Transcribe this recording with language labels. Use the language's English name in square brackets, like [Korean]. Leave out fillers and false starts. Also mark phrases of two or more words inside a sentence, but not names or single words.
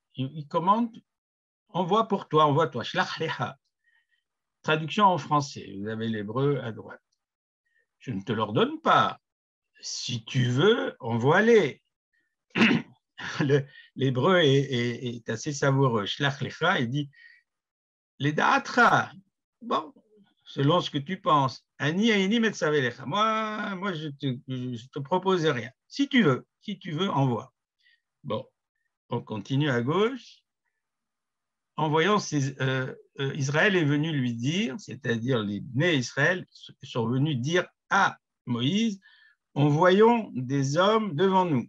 [French] Il commente « Envoie pour toi, envoie toi, [Hebrew] שלח לך ». [French] Traduction en français, vous avez l'hébreu à droite. Je ne te l'ordonne pas. Si tu veux, envoie-les. L'hébreu est assez savoureux. [Hebrew] שלח לך, [French] il dit les da'atra. Bon, selon ce que tu penses. [Hebrew] אני איני מצווך. [French] Moi, je te propose rien. Si tu veux, envoie. Bon, on continue à gauche. En voyant Israël est venu lui dire, c'est-à-dire les nés Israël sont venus dire à Moïse, en voyant des hommes devant nous.